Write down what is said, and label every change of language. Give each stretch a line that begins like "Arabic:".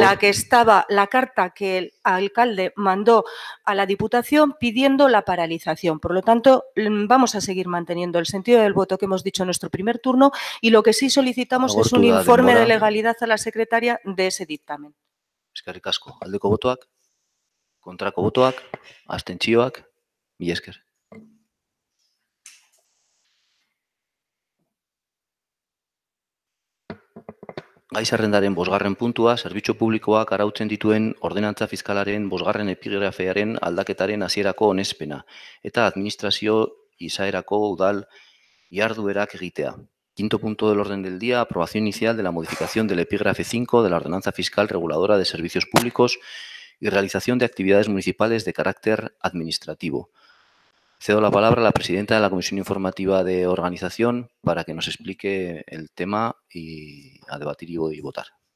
Spanish: la que estaba, la carta que el alcalde mandó a la Diputación pidiendo la paralización. Por lo tanto, vamos a seguir manteniendo el sentido del voto que hemos dicho en nuestro primer turno y lo que sí solicitamos es un
Basque: Agortu da
Spanish: informe de
Basque: denbora.
Spanish: legalidad a la secretaria de ese dictamen.
Basque: Eskerrik asko. Aldeko botoak, kontrako botoak, abstentzioak, mila esker. Gai zerrendaren 5. puntua, zerbitzu publikoak arautzen dituen ordenantza fiskalaren 5. epigrafearen aldaketaren hasierako onespena eta administrazio izaerako udal jarduerak egitea.
Spanish: 5. punto del orden del día, aprobación inicial de la modificación del epígrafe 5 de la ordenanza fiscal reguladora de servicios públicos y realización de actividades municipales de carácter administrativo. Cedo la palabra a la presidenta de la Comisión Informativa de Organización para que nos explique el tema y a debatir y votar.